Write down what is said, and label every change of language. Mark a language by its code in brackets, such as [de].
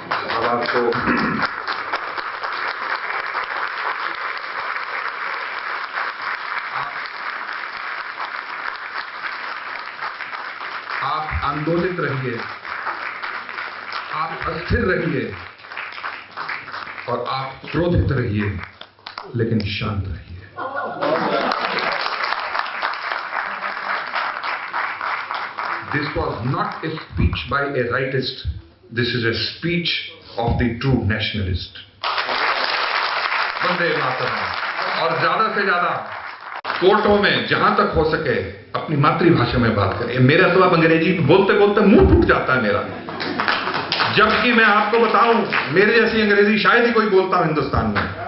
[hi] अब आपको आप आंदोलित रहिए, आप अस्थिर रहिए और आप क्रोधित रहिए, लेकिन शांत रहिए। [en] This was not a speech by a rightist. This is a speech of the true nationalist. [hi] Vande Mataram. और ज्यादा से ज्यादा कोर्टों में जहां तक हो सके अपनी मातृभाषा में बात करें। मेरा तो अब अंग्रेजी बोलते बोलते मुंह फूट जाता है मेरा, जबकि मैं आपको बताऊं मेरे जैसी अंग्रेजी शायद ही कोई बोलता हो हिंदुस्तान में।